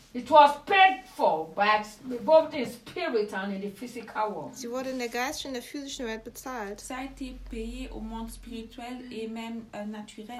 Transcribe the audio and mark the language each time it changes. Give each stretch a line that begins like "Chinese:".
English: It was paid for by both in spirit and in the physical world.
German: Sie wurde in der geistigen und der physischen Welt bezahlt.
French: Ça a été payé au monde spirituel et même naturel.